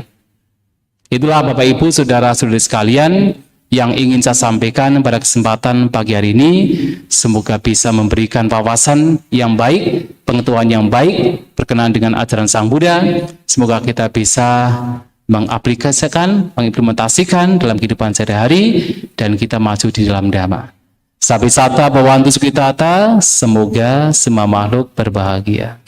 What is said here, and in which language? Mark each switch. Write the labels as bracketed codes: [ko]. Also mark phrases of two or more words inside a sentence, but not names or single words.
[id] Itulah Bapak Ibu, saudara-saudari sekalian yang ingin saya sampaikan pada kesempatan pagi hari ini. Semoga bisa memberikan wawasan yang baik, pengetahuan yang baik berkenaan dengan ajaran Sang Buddha. Semoga kita bisa mengaplikasikan, mengimplementasikan dalam kehidupan sehari-hari, dan kita maju di dalam Dhamma. [pi] Sabi sata bhavantu sukhitata, [id] semoga semua makhluk berbahagia.